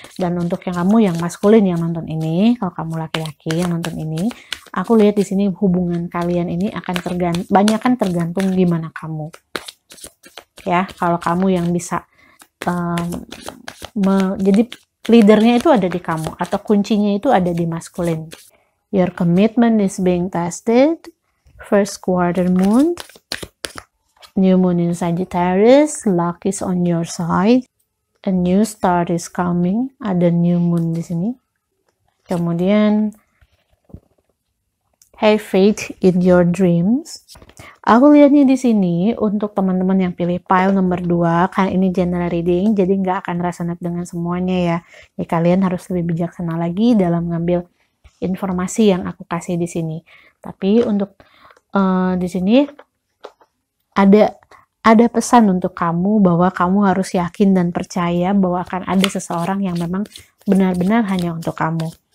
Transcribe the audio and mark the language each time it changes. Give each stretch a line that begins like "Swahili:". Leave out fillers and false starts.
Indonesian: Dan untuk kamu yang maskulin yang nonton ini, kalau kamu laki-laki yang nonton ini, aku lihat di sini hubungan kalian ini akan tergantung gimana kamu ya. Kalau kamu yang bisa jadi leadernya itu ada di kamu, atau kuncinya itu ada di maskulin
English: Your commitment is being tested. First quarter moon. New moon in Sagittarius. Luck is on your side. A new start is coming.
Indonesian: Ada
English: new moon
Indonesian: di sini. Kemudian
English: have faith in your dreams.
Indonesian: Aku lihatnya di sini untuk teman-teman yang pilih pile nomor 2, karena ini general reading, jadi nggak akan resonate dengan semuanya ya. Ya kalian harus lebih bijaksana lagi dalam ngambil informasi yang aku kasih di sini. Tapi untuk di sini ada pesan untuk kamu bahwa kamu harus yakin dan percaya bahwa akan ada seseorang yang memang benar-benar hanya untuk kamu.